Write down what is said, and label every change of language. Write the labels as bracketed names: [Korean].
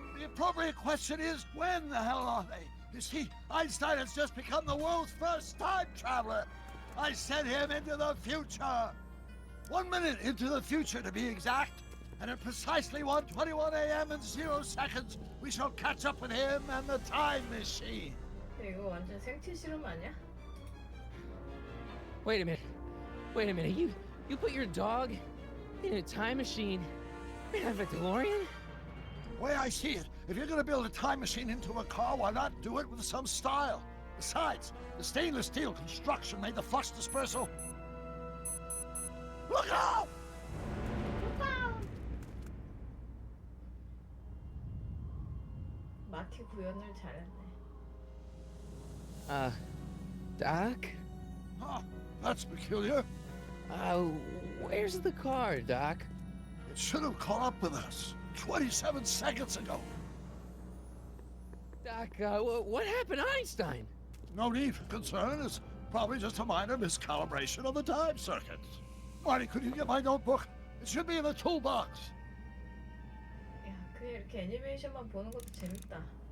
[English] The appropriate question is, when the hell are they? You see, Einstein has just become the world's first time traveler. I sent him into the future. 1 minute into the future, to be exact. And at precisely 1:21 a.m. and 0 seconds, we shall catch up with him and the time machine. [Korean] 이거 완전 생체 실험 아니야? [English] Wait a minute. You put your dog in a time machine and have a DeLorean? The way I see it, if you're gonna build a time machine into a car, why not do it with some style? Besides, the stainless steel construction made the flux dispersal. Look out! [Korean] 마키 구현을 잘했네. [English] Doc? Huh, that's peculiar. Where's the car, Doc? It should have caught up with us 27 seconds ago. Doc, what happened to Einstein? No need for concern. It's probably just a minor miscalibration of the time circuits. Marty, could you get my notebook? It should be in the toolbox. [Korean] 야, 그냥 이렇게 애니메이션만 보는 것도 재밌다.